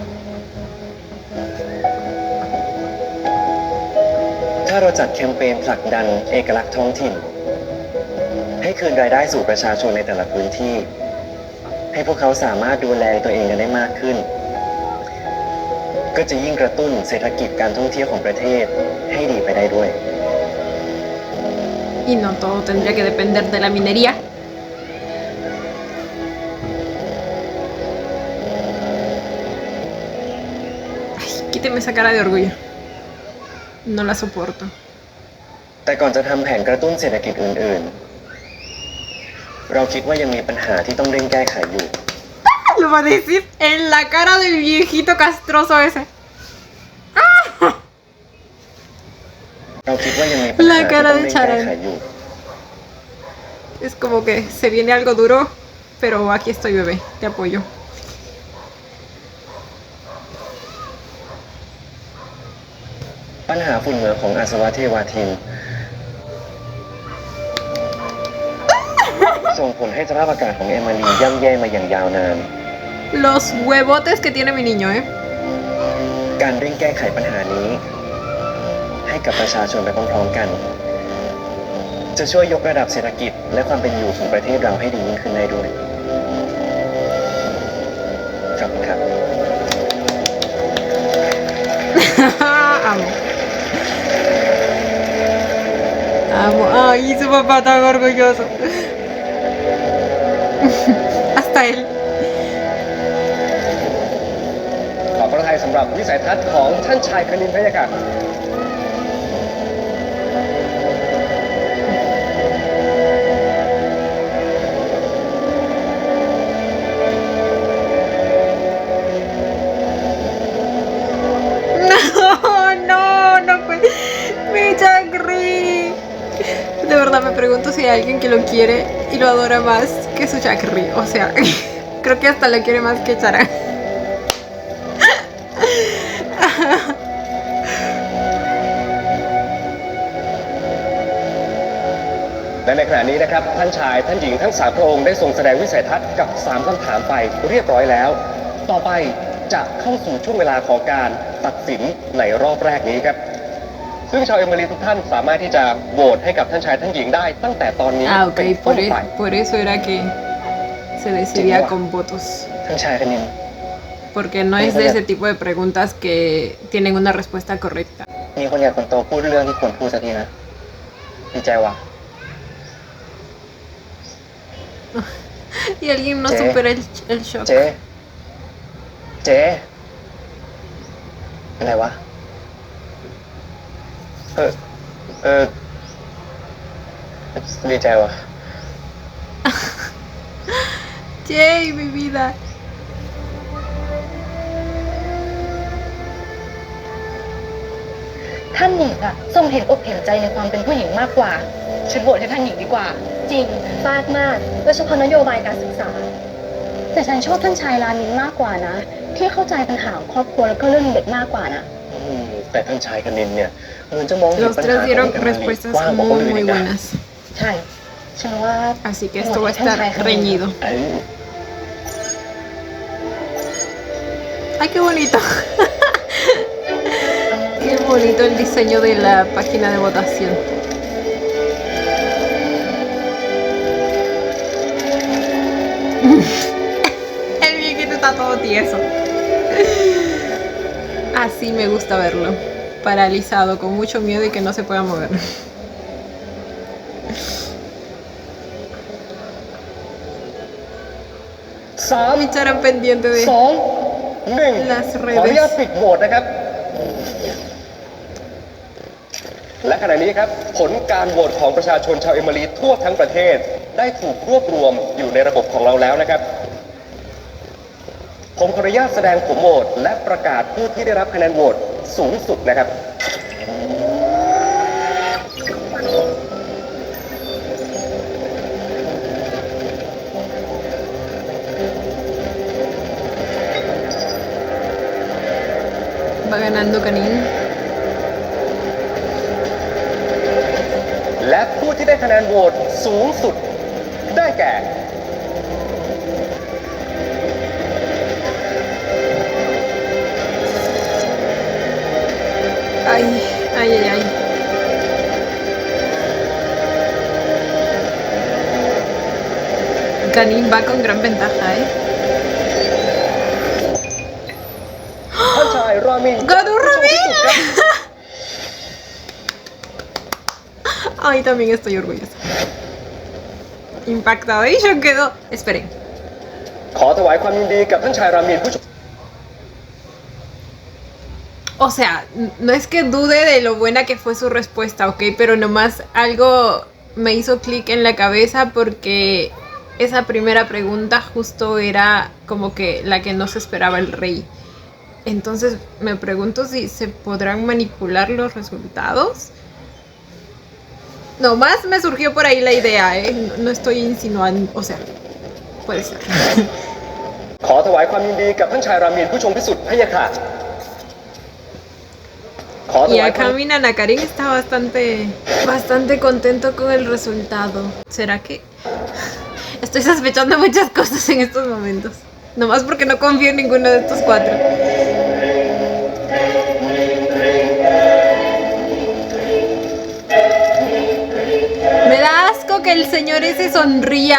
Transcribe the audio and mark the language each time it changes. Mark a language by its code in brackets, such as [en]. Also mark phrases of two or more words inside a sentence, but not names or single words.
[th] ถ้าเราจัดแคมเปญผลักดันเอกลักษณ์ท้องถิ่น ให้คืนรายได้สู่ประชาชนในแต่ละพื้นที่ ให้พวกเขาสามารถดูแลตัวเองกันได้มากขึ้น ก็จะยิ่งกระตุ้นเศรษฐกิจการท่องเที่ยวของประเทศให้ดีไปได้ด้วย [es] Y no todo tendría que depender de la minería. Ay, quíteme esa cara de orgullo. No la soporto. [th] แต่ก่อนจะทำแผนกระตุ้นศรษฐกิจอื่นๆ เราคิดว่ายังมีปัญหาที่ต้องเร่งแก้ไขอยู่ [es] Lo va a decir en la cara del viejito castroso ese. [th] เราคิดว่ายังมีปัญหาที่ต้องเร่งแก้ไขอยู่ [es] Es como que se viene algo duro, pero aquí estoy, bebé. Te apoyo. [th] ปัญหาฝุ่นเหงื่อของอาสวะเทวาทิน ส่งผลให้สภาพอากาศของเอมมารีย่ำแย่มาอย่างยาวนาน [es] Los huevotes que tiene mi niño, ¿eh? [th] การเร่งแก้ไขปัญหานี้ ให้กับประชาชนไปพร้อมๆกัน จะช่วยยกระดับเศรษฐกิจและความเป็นอยู่ของประเทศเราให้ดียิ่งขึ้นได้ด้วยขอบคุณครับ [es] Amo. Amo. Ay, su papá tan orgulloso. Hasta él. [th] ขอบพระทัยสำหรับวิสัยทัศน์ของท่านชายคณินพะยะค่ะ [es] No, no, no puede. Mi chakri. De verdad me pregunto si hay alguien que lo quiere y lo adora más que su chakri. O sea, creo que hasta lo quiere más que Chara. [th] และในขณะนี้นะครับท่านชายท่านหญิงทั้ง3พระองค์ได้ทรงแสดงวิสัยทัศน์กับ3คำถามไปเรียบร้อยแล้ว ต่อไปจะเข้าสู่ช่วงเวลาของการตัดสินในรอบแรกนี้ครับ ซึ่งชาวเอมิรีทุกท่านสามารถที่จะโหวตให้กับท่านชายท่านหญิงได้ตั้งแต่ตอนนี้ [es] Ah, ok, [th] เป็นต้นไป [es] por eso era que se decidía con votos. [th] ท่านชายคณิน [es] Porque no es de ese tipo de preguntas que tienen una respuesta correcta. [th] มีคนใหญ่คนโตพูดเรื่องที่ควรพูดสักทีนะดีใจว่ะ [es] Y alguien no Sí. supera el shock. [th] เจ๊เจ๊อะไรวะ ดีใจว่ะ [es] Jay, mi vida. [th] ท่านหญิงอะทรงเห็นอกเห็นใจในความเป็นผู้หญิงมากกว่าฉันโหวตให้ท่านหญิงดีกว่า จริงมากมากโดยเฉพาะนโยบายการศึกษา แต่ฉันชอบท่านชายรามินมากกว่านะ ที่เข้าใจปัญหาของครอบครัวแล้วก็เรื่องเด็กมากกว่านะ แต่ท่านชายคณินเนี่ยเหมือนจะมองเห็น [es] Los [th] ปัญหา [es] tres [th] ของ [es] dieron [th] เอมิลี่ [es] respuestas [th] กว้างกว่าคน [es] muy, [th] อื่น [es] muy [th] อีกนะ [es] buenas. [th] ใช่ ฉันว่า [es] Así que esto va a estar reñido. ¡Ay, qué bonito! Qué bonito el diseño de la página de votación. El viejito está todo tieso. Así me gusta verlo. Paralizado, con mucho miedo y que no se pueda mover. Mi Chara pendiente de 2 1 las [th] ขออนุญาต [es] redes. [th] ปิดโหวตนะครับ และขณะนี้ครับ ผลการโหวตของประชาชนชาวเอมิลีทั่วทั้งประเทศได้ถูกรวบรวมอยู่ในระบบของเราแล้วนะครับ ผมขออนุญาตแสดงผลโหวตและประกาศผู้ที่ได้รับคะแนนโหวตสูงสุดนะครับ [es] Va ganando Canin. [th] และผู้ที่ได้คะแนนโหวตสูงสุดได้แก่ [es] Ay, ay, ay, ay. Canin va con gran ventaja, ¿eh? [th] ท่านชายรามิน [es] ¡Ganó Ramin! Ay, también estoy orgullosa. Impactado y yo quedo. Esperen. [th] ขอถวายความยินดีกับท่านชายรามินผู้ชม [es] O sea, no es que dude de lo buena que fue su respuesta, ¿ok? Pero nomás algo me hizo clic en la cabeza porque esa primera pregunta justo era como que la que no se esperaba el rey. Entonces me pregunto si se podrán manipular los resultados. Nomás me surgió por ahí la idea, ¿eh? No estoy insinuando, o sea, puede ser. [th] ขอถวายความยินดีกับท่านชายรามินผู้ชมพิสุทธิ์พะยะค่ะ ขอถ [es] Y [th] วายความ [es] acá mi Nana Karin está bastante contento con el resultado. ¿Será que...? Estoy sospechando muchas cosas en estos momentos. Nomás porque no confío en ninguno de estos cuatro. Me da asco que el señor ese sonría